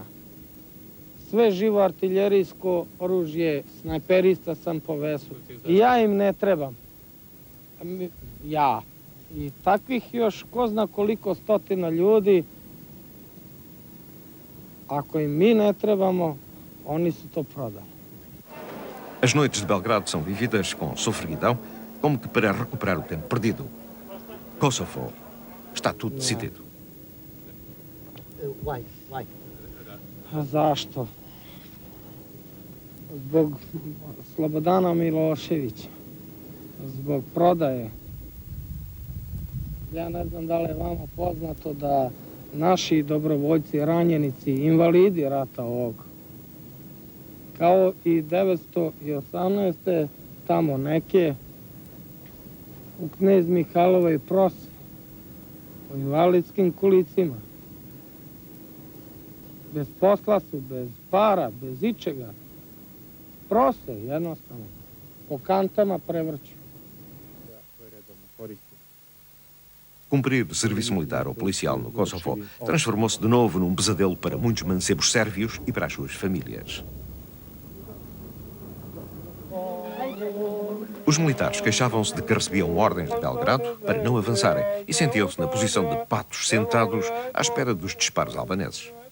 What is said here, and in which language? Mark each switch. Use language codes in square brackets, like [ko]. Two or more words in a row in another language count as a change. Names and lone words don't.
[sr] Sve živo artiljerijsko oružje, snajperista sam po vesu. I ja im ne trebam. Ja. I takvih još ko zna koliko stotina ljudi. Ako im mi ne trebamo, oni su to prodali. [pt] As noites de Belgrado são vividas com sofreguidão, como que para recuperar o tempo perdido. Kosovo. Está tudo decidido. [sr] A zašto? Zbog Slobodana Miloševića. Zbog prodaje. Ja ne znam da li je vama poznato da naši dobrovoljci, ranjenici, invalidi rata ovog, kao i 918. tamo neke u Knez Mihajlovoj prose, u invalidskim kolicima. Bez posla su, bez para, bez ičega. Prose, jednostavno. Po kantama prevrću. [pt] Cumprir serviço militar ou policial no Kosovo transformou-se de novo num pesadelo para muitos mancebos sérvios e para as suas famílias. Os militares queixavam-se de que recebiam ordens de Belgrado para não avançarem e sentiam-se na posição de patos sentados à espera dos disparos albaneses.